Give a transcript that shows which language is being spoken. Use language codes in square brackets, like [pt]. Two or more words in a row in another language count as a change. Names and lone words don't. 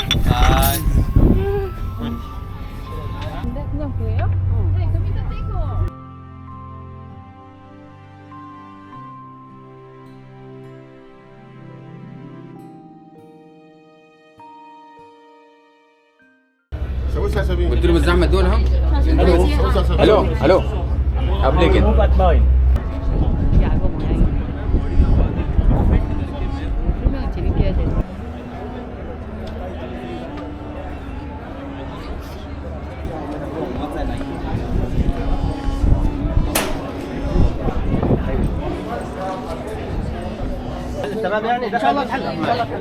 [en] Bye. [ko] 근데 그냥 보여요? 네, 그럼 이따 떼고. [ar] قلت له بالزحمه دول ها الو الو قبل كده [ko] 야구 모양이. 설명을 재밌게 해야 돼. [ar] تمام يعني ان شاء الله تحل ان شاء الله تحل